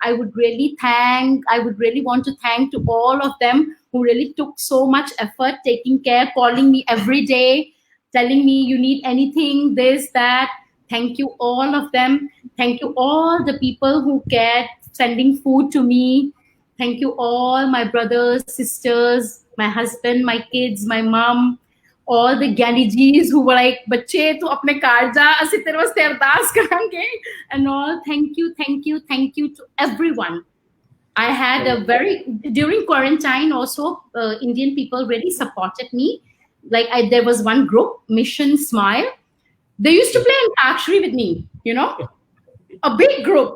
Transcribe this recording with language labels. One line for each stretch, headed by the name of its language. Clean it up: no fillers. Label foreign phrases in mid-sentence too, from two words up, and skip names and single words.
English: I would really want to thank to all of them who really took so much effort, taking care, calling me every day, telling me you need anything, this, that. Thank you, all of them. Thank you, all the people who cared, sending food to me. Thank you, all my brothers, sisters, my husband, my kids, my mom, all the Gandhijis who were like,
Punjabi: "ਬੱਚੇ, ਤੂ ਅਪਣੇ ਕਾਰ ਜਾ, ਅਸੀਂ ਤੇਰੇ ਵਾਸਤੇ ਅਰਦਾਸ ਕਰਾਂਗੇ,"
English: and all. Thank you, thank you, thank you to everyone. I had a very during quarantine also. Indian people really supported me. Like there was one group, Mission Smile. They used to play Antakshari with me. A big group.